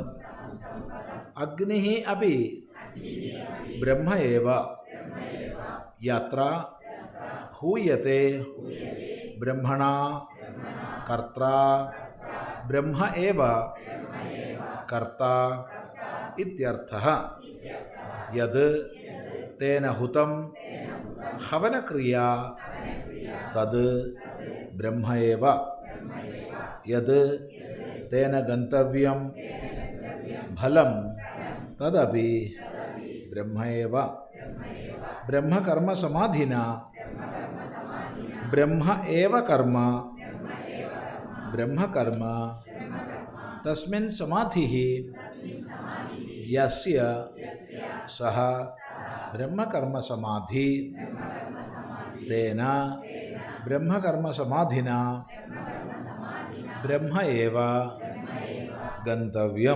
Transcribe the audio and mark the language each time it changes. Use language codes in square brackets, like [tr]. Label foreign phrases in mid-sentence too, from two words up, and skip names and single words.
[sa] അഗ്നിഃ അപി ബ്രഹ്മ ഏവ യത്ര ഹൂയത്തെ ബ്രഹ്മണ കർത്ര ബ്രഹ്മ ഏവ കർത്ത ഇത്യർത്ഥഃ. യത് തേന ഹുതം ഹവനക്രിയ തത് ബ്രഹ്മ ഏവ. യത് തേന ഗന്തവ്യം ഫലം തദപി ബ്രഹ്മ ഏവ. ബ്രഹ്മകർമ്മസമാധിന ബ്രഹ്മ ഏവ കർമ്മ ബ്രഹ്മകർമ്മ തസ്മിൻ സമാധി യസ്യ സഹ ബ്രഹ്മകർമ്മസമാധി തേന ബ്രഹ്മകർമ്മസമാധിന ബ്രഹ്മ ഏവ ഗന്തവ്യം.